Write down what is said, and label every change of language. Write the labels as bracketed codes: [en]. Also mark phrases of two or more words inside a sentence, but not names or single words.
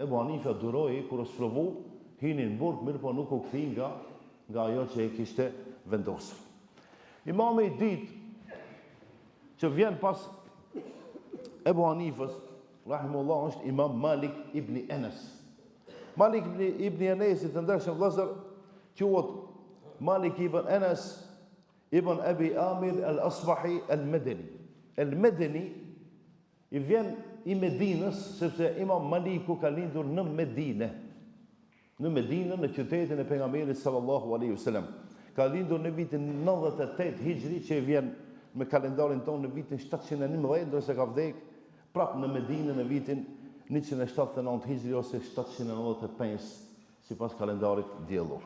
[sq] Ebu Hanife duroi kur është provu, hini në burg, mirë po nuk u kthi nga ajo që e kishte vendosur. Imami i ditë që vjen pas Ebu Hanifës, rahimullah, është Imam Malik ibn Anas. Malik ibn Anas, të ndershëm vëllezër, quhet Malik ibn Anas ibn Abi Amir al-Asbahi al-Madani. Al-Madani i vjen i Medinës, sepse Imam Maliku ka lindur në Medinë. Në Medinë, në qytetin e pejgamberit sallallahu alaihi wasallam. Ka lindur në vitin 98 Hijri, që vjen me kalendarin tonë në vitin 711, ndërsa ka vdek prapë në Medinë në vitin 179 Hijri ose 795 sipas kalendarit diellor.